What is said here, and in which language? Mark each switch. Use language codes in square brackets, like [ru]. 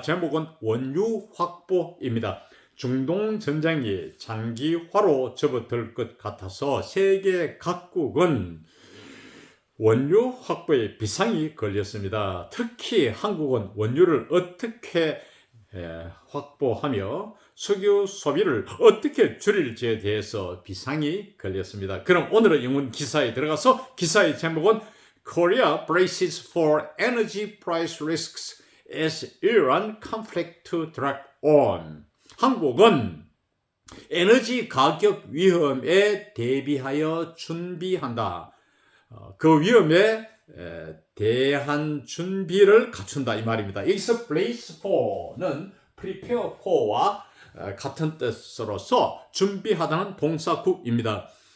[ko] 제목은 원유 확보입니다. 중동 전쟁이 장기화로 접어들 것 같아서 세계 각국은 원유 확보에 비상이 걸렸습니다. 특히 한국은 원유를 어떻게 확보하며 석유 소비를 어떻게 줄일지에 대해서 비상이 걸렸습니다. 그럼 오늘은 영문 기사에 들어가서 기사의 제목은 [en] Korea braces for energy price risks as Iran conflict to drag on. [ko] 한국은 에너지 가격 위험에 대비하여 준비한다. 그 위험에 대한 준비를 갖춘다 이 말입니다. 여기서 brace for는 prepare for와 같은 뜻으로서 준비하다는 동사구입니다.